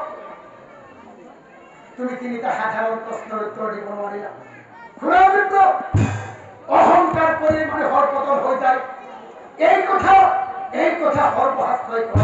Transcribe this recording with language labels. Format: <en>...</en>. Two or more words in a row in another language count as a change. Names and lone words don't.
<as>তুমি তিনিটা সাধারণ প্রশ্নের উত্তর দিব নোৱাৰিলা। খুড়া বিপ্র অহংকার করে মানুহৰ পতন হৈ যায়, এই কথা সৰ্বশাস্ত্ৰই কয়।</as>